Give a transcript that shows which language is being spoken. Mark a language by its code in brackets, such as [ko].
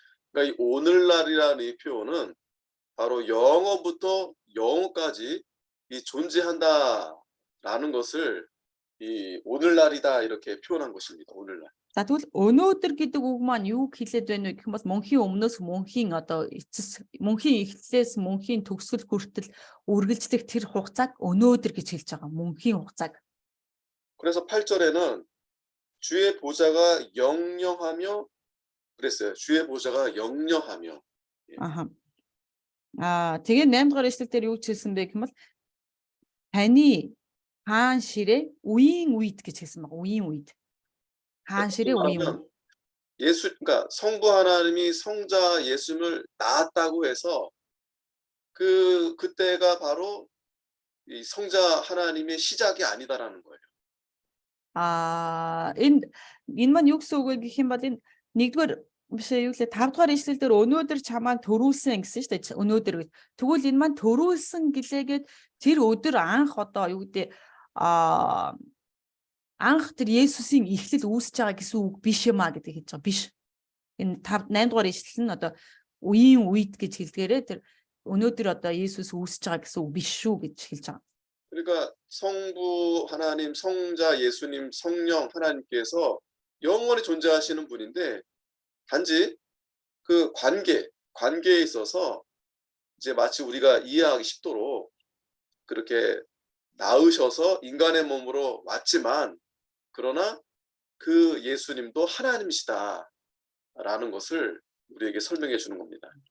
[ko] 그러니까 이 오늘날이라는 이 표현은 바로 영원부터 영원까지 이 존재한다라는 것을 이 오늘날이다 이렇게 표현한 것입니다. 오늘날. [mn] За тэгвэл өнөөдөр гэдэг үг маань юу хэлээд байна вэ гэх юм бол мөнхийн өмнөөс мөнхийн одоо мөнхийн эхлэлээс мөнхийн төгсгөл хүртэл үргэлжлэх тэр хугацааг өнөөдөр гэж хэлж байгаа. Мөнхийн хугацааг. [ko] 그래서 8절에는 주의 보좌가 영영하며 그랬어요. 주의 보좌가 영영하며. Аха. [mn] Тэгээ 8 дугаар эшлэл дээр юу ч хэлсэн бэ гэвэл таны хаан ширээ үеийн үед гэж хэлсэн байна. үеийн үед. хаан ширээ үеийн үед. [ko] 말하면 예수 그러니까 성부 하나님이 성자 예수님을 낳았다고 해서 그때가 바로 이 성자 하나님의 시작이 아니다라는 거예요. [mn] Энэ маань юу гэсэн үг вэ гэх юм бол энэ 1-р биш юу лээ 5-р ишлэл дээр өнөөдөр чамаа төрүүлсэн гэсэн шүү дээ. Өнөөдөр гэж. Тэгвэл энэ маань төрүүлсэн гэлээгээд тэр өдөр анх одоо юу гэдэг анх тэр Есүсийн эхлэл үүсэж байгаа гэсэн үг биш юм а гэдэг хэлж байгаа биш. Энэ 8-р ишлэл нь одоо үеийн үед гэж хэлдгээрээ тэр өнөөдөр одоо Есүс үүсэж байгаа гэсэн үг биш шүү гэж хэлж байгаа. [ko] 그러니까 성부 하나님, 성자 예수님, 성령 하나님께서 영원히 존재하시는 분인데 단지 그 관계에 있어서 이제 마치 우리가 이해하기 쉽도록 그렇게 낳으셔서 인간의 몸으로 왔지만 그러나 그 예수님도 하나님이시다라는 것을 우리에게 설명해 주는 겁니다.